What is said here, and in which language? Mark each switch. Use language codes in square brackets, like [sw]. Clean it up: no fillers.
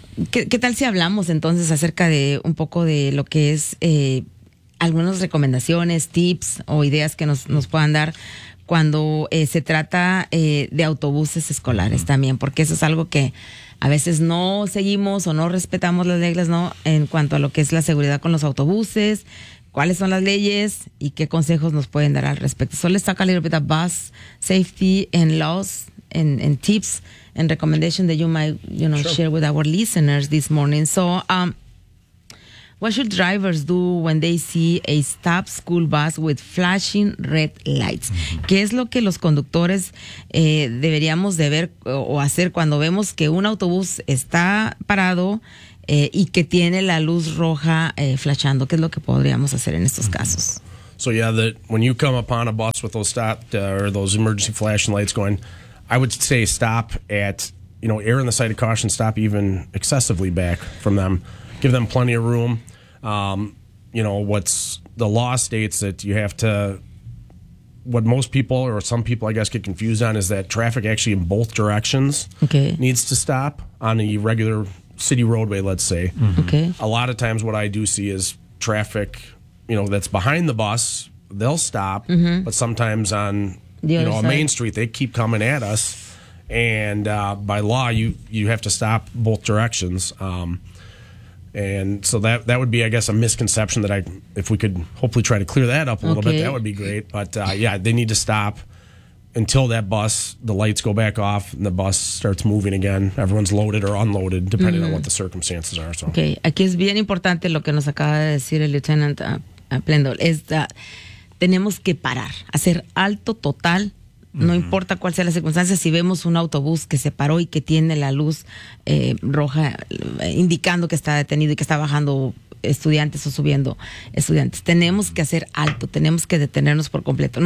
[es] ¿Qué tal si hablamos entonces acerca de un poco de lo que es algunas recomendaciones, tips o ideas que nos puedan dar cuando se trata de autobuses escolares también? Porque eso es algo que a veces no seguimos o no respetamos las reglas, ¿no? En cuanto a lo que es la seguridad con los autobuses, ¿cuáles son las leyes y qué consejos nos pueden dar al respecto? [en] So let's talk a little bit about bus safety and laws and tips and recommendations that you might, you know, share with our listeners this morning. So what should drivers do when they see a stopped school bus with flashing red lights? [es] ¿Qué es lo que los conductores deberíamos de ver o hacer cuando vemos que un autobús está parado y que tiene la luz roja flashando? ¿Qué es lo que podríamos hacer en estos casos? [en] So yeah, that when you come upon a bus with those stop or those emergency flashing lights going, I would say stop at, you know, err on the side of caution, stop even excessively back from them. Give them plenty of room. You know, what's the law states that you have to, what most people or some people, I guess, get confused on is that traffic actually in both directions needs to stop on a regular city roadway, let's say. Mm-hmm. Okay. A lot of times what I do see is traffic, you know, that's behind the bus, they'll stop. Mm-hmm. But sometimes on, you know, a main street, they keep coming at us. And by law, you have to stop both directions. And so that would be, I guess, a misconception that if we could hopefully try to clear that up a little bit, that would be great. But yeah, they need to stop until that bus, the lights go back off and the bus starts moving again. Everyone's loaded or unloaded, depending on what the circumstances are. So. [es] Okay, aquí es bien importante lo que nos acaba de decir el Lieutenant Plendol. Es that tenemos que parar, hacer alto total. No importa cuál sea la circunstancia, si vemos un autobús que se paró y que tiene la luz roja indicando que está detenido y que está bajando estudiantes o subiendo estudiantes, tenemos que hacer alto, tenemos que detenernos por completo.